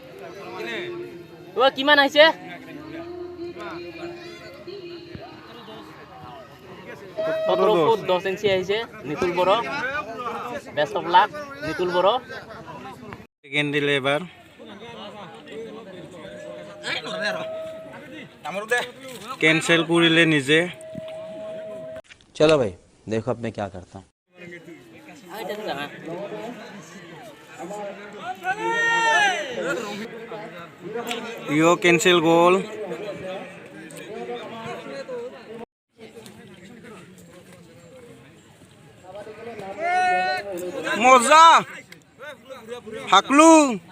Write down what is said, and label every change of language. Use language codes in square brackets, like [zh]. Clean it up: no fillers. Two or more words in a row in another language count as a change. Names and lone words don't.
[as] অ কিমান আহিছে? 17 ফুট 10 ইঞ্চি আহিছে নিতুল বড়ো। [en] best of luck [as] নিতুল বড়ো। সেকেন্ড দিলে এবাৰ কেনচেল কৰিলে নিজে। [hi] चलो भाई देखो अब मैं क्या करता हूँ। [as] ইও কেনচেল গ'ল। মজা হাকলু।